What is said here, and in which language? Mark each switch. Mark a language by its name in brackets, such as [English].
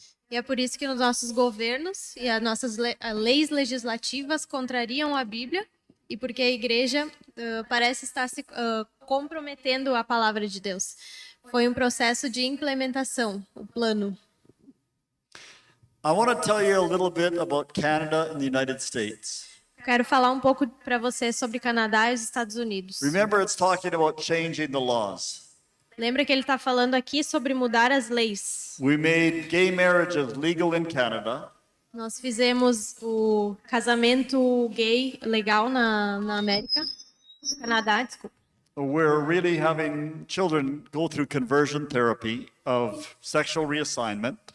[Portuguese] E é por isso que os nossos governos e as nossas leis legislativas contrariam a Bíblia e porque a igreja parece estar se comprometendo à palavra de Deus. Foi um processo de implementação, o plano. [English] I want to tell you a little bit about Canada and the United States. [Portuguese] Quero falar um pouco para você sobre Canadá e os Estados Unidos. [English] Remember, it's talking about changing the laws. [Portuguese] Lembra que ele está falando aqui sobre mudar as leis. [English] We made gay marriages legal in Canada. [Portuguese] Nós fizemos o casamento gay legal na América, no Canadá, desculpa. [English] We're really having children go through conversion therapy of sexual reassignment.